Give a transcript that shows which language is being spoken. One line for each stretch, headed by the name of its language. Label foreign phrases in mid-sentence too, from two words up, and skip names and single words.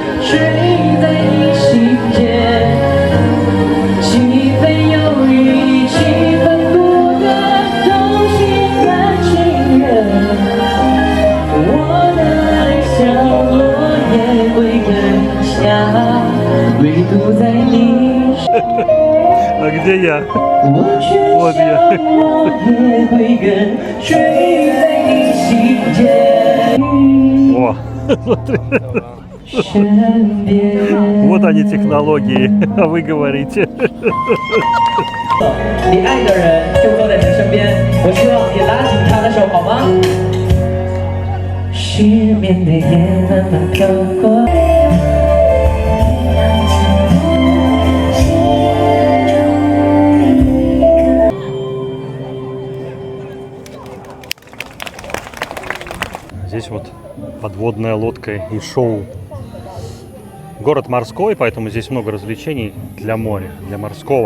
Chinese: 睡在你心间，几分忧郁，几分孤单，都心甘情愿。我的爱像落叶归根下，唯独在你身边。
Russian: А где я?
Chinese: 我却像落叶归根，睡在你心间。
Russian: О, смотри.
Chinese: 身边。
Russian: Вот они технологии, а вы говорите.
Chinese: 你爱的人就坐在你的身边，我希望你拉紧他的手，好吗？失眠的夜慢慢走过。
Russian: Здесь вот подводная лодка и шоу. Город морской, поэтому здесь много развлечений для моря, для морского.